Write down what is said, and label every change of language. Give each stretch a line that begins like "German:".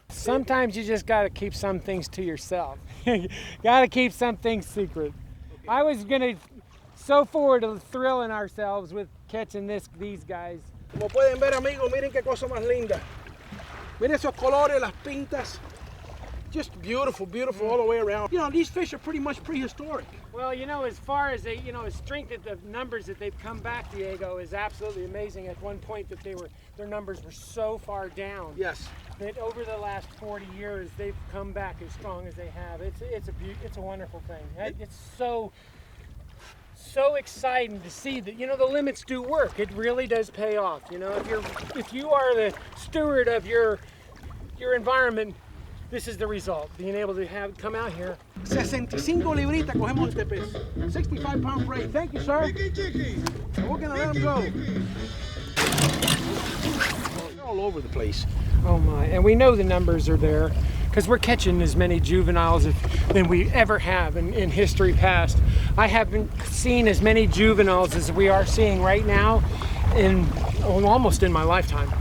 English: Sometimes you just gotta keep some things to yourself. Gotta keep some things secret. I was gonna so forward to thrilling ourselves with catching these guys.
Spanish: Como pueden ver, amigos, miren qué cosa más linda. Miren esos colores, las pintas.
English: Just beautiful, beautiful all the way around. You know, these fish are pretty much prehistoric. Well, you know, as far as the strength of the numbers that they've come back, Diego, is absolutely amazing. At one point that their numbers were so far down. Yes. That over the last 40 years, they've come back as strong as they have. It's a wonderful thing. It's so exciting to see that, you know, the limits do work. It really does pay off. You know, if you are the steward of your environment, this is the result. Being able to come out here.
Spanish: 65 libritas cogemos este pez.
English: 65-pound freight. Thank you, sir. And we're gonna let him go. They're all over the place. Oh my! And we know the numbers are there because we're catching as many juveniles than we ever have in history past. I haven't seen as many juveniles as we are seeing right now almost in my lifetime.